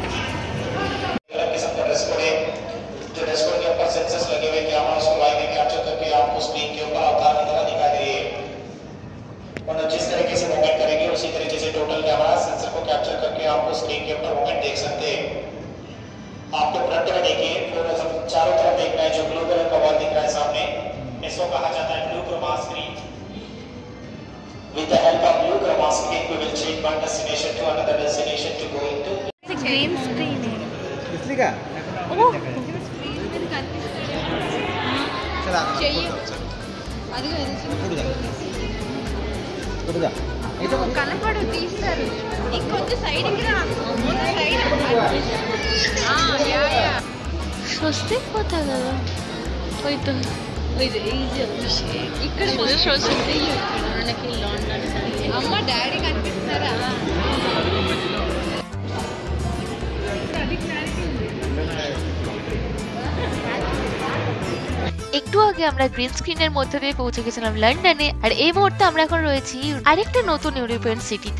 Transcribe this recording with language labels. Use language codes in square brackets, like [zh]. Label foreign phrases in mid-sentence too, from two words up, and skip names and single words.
[hi] जिस तरीके से मूवमेंट करेंगे उसी तरीके से [en] total camera sensor [hi] को कैप्चर करके आपको स्क्रीन के ऊपर मूवमेंट देख सकते हैं। आपको फ्रंट में देखिए, फ्लोरोसेंट चारों तरफ देखना है। जो [en] blue color [hi] का वॉल दिख रहा है सामने, इसको कहा जाता है [en] blue chroma screen. With the help of blue chroma screen, we will change one destination to another destination to go into. green screen [hi] है। इसलिए क्या? ओह, [te] కనపడు తీస్తారు ఇంకొంచెం సైడ్కి రా సైడ్ [bn] স্বস্তি কোথায় গেল? ওই তো ওই যে [te] ఇక్కడ మనకి లండన్ అమ్మ డాడీ కనిపిస్తారా? [bn] একটু আগে আমরা [en] green screen's [bn] মধ্যে দিয়ে পৌঁছে গেছিলাম লন্ডনে, আর এই মুহূর্তে আমরা এখন রয়েছি আরেকটা নতুন [en] European city.